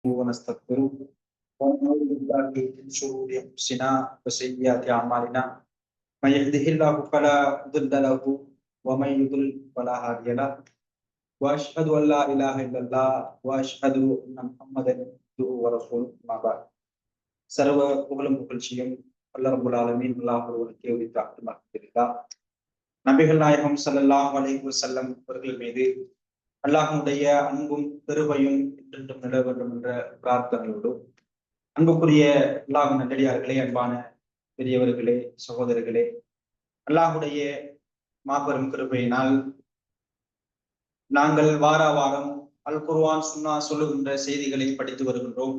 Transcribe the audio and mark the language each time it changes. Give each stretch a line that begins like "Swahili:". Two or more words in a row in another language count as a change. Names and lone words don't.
Arabic: ونستغفره ونعوذ بالله من شرور انفسنا وسيئات اعمالنا من يهده الله فلا مضل له ومن يضلل فلا هادي له واشهد ان لا اله الا الله واشهد ان محمدا عبده ورسوله اما بعد
Tamil: சர்வ புகழும் புகழ்ச்சியும்
Arabic: الله رب العالمين
Tamil: அல்லாஹ் ஒருவனுக்கே உரித்தாகட்டும். அல்ஹம்துலில்லாஹ். நபிகள் நாயகம்
Arabic: صلى الله عليه وسلم
Tamil: அவர்கள் மீது அல்லாஹ்வுடைய அன்பும் பெருமையும் என்றென்றும் நிலவ வேண்டும் என்ற பிரார்த்தனையோடு, அன்புக்குரிய அல்லாஹ் நல்லடியார்களே, அன்பான பெரியவர்களே, சகோதரர்களே, அல்லாஹுடைய மாபெரும் கிருபையினால் நாங்கள் வார வாரம் அல் குர்ஆன் சுன்னா சொல்லுகின்ற செய்திகளை படித்து வருகின்றோம்.